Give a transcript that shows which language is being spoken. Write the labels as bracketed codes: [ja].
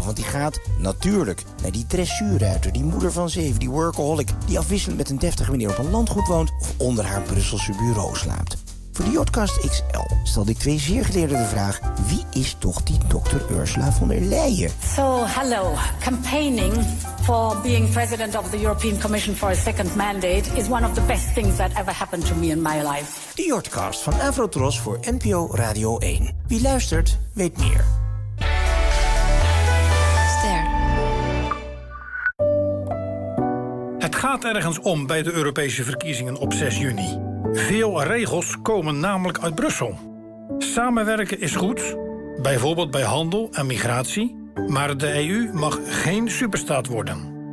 [nl] Want die gaat natuurlijk naar die dressuurruiter, die moeder van 7, die workaholic, die afwisselend met een deftige meneer op een landgoed woont of onder haar Brusselse bureau slaapt. Voor de Jotcast XL stelde ik 2 zeer geleerden de vraag: wie is toch die dokter Ursula von der Leyen? [en] So, hello. Campaigning for being president of the European Commission for a second mandate is one of the best things that ever happened to me in my life. [nl] De Jotcast van Avrotros voor NPO Radio 1. Wie luistert, weet meer. Ster. Het gaat ergens om bij de Europese verkiezingen op 6 juni. Veel regels komen namelijk uit Brussel. Samenwerken is goed, bijvoorbeeld bij handel en migratie, maar de EU mag geen superstaat worden.